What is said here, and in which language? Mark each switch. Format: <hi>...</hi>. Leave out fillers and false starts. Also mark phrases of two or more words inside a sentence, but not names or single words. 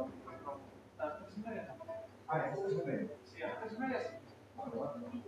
<es>Antes y media.</es> <it>Ah, è questo bene.</it> <es>Sí, antes y media sí.</es> <it>Allora,</it>